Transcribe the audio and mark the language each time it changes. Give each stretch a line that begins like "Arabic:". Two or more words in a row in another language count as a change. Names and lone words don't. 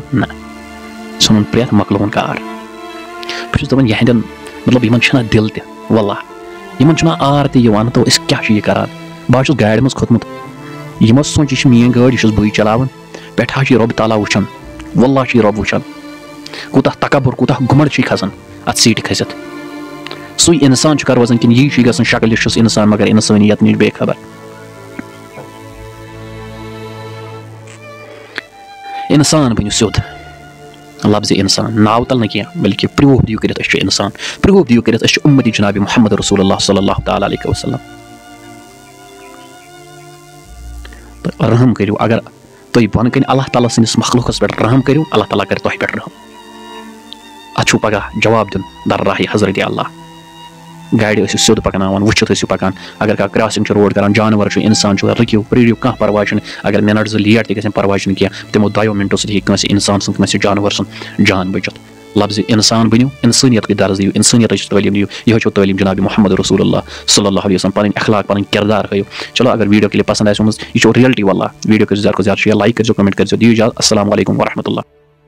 Kashmiri: نہ ژھٕنُن پرٛٮ۪تھ مۄکلوُن کار بہٕ چھُس دپان یِہنٛدٮ۪ن مطلب یِمن چھُنہ دِل تہِ واللہ یِمن چھُنہ آر تہِ یِوان تو أسۍ کیٛاہ چھِ یہِ کران بہٕ حظ چھُس گاڑِ منٛز کھوٚتمُت یِمو سونٛچ یہِ چھِ میٲنۍ گٲڑۍ یہِ چھُس بٕے چلاوان پٮ۪ٹھٕ حظ چھِ یہِ رۄبہِ تعالیٰ وٕچھان واللہ چھُ یہِ رۄب وٕچھان کوٗتاہ تکبُر کوٗتاہ گُمنڈ چھُ یہِ کھسان اتھ سیٖٹہِ کھٔسِتھ سُے انسان چھُ کر روزان کِنہٕ یی چھُ گژھان شکلہِ چھُس انسان مگر انسٲنیت نِش بے خبر انسان بٔنِو سیوٚد لفظِ انسان ناو تل نہٕ کینٛہہ بلکہِ پرٛوٗف دِیِو کٔرِتھ أسۍ چھِ انسان پرٛوٗف دِیِو کٔرِتھ أسۍ چھِ اُمتی جنابِ محمد
Arabic: رسول اللہ صلی اللہ تعالیٰ علیہ وسلم
Kashmiri: تہٕ رحم کٔرِو اگر تُہۍ بۄنہٕ کَنۍ اللہ تعالیٰ سٕنٛدِس مخلوقس پٮ۪ٹھ رحم کٔرِو اللہ تعالیٰ کرِ تۄہہِ پٮ۪ٹھ رحم اتھ چھُو پگاہ جواب دیُن درراہہِ حضرتِ اللہ گاڑِ ٲسِو سیوٚد پکناوان وٕچھِتھ ٲسِو پکان اگر کانٛہہ کراسِنٛگ چھُ روڈ کران جانور چھُ انسان چھُ رُکِو پرٛٲرِو کانٛہہ پرواے چھُنہٕ اگر مِنٹ 2 لیٹ تہِ گژھن پرواے چھُنہٕ کینٛہہ تِمو 2 مِنٹو سۭتۍ ہیٚکہِ کٲنٛسہِ انسان سُنٛد کٲنٛسہِ جانور سُنٛد جان بٔچِتھ لفظِ انسان بٔنِو انسٲنیتٕکۍ درس دِیِو انسٲنیتٕچ تعلیٖم دِیِو یِہوٚے چھو تعلیٖم جنابِ محمد رسول اللہ صلی اللہ علیہ وسلم پنٕنۍ اخلاق پنٕنۍ کردار ہٲیِو چلو اگر
English: video clip
Kashmiri: پسنٛد آسہِ گٔمٕژ یہِ چھو رِیلٹی واللہ ویٖڈیو کٔرِو زیادٕ کھۄتہٕ زیادٕ
English: share like
Kashmiri: کٔرۍزیو کمنٹ کٔرۍزیو دِیِو اِجازت
Arabic: السلام علیکم ورحمۃ اللہ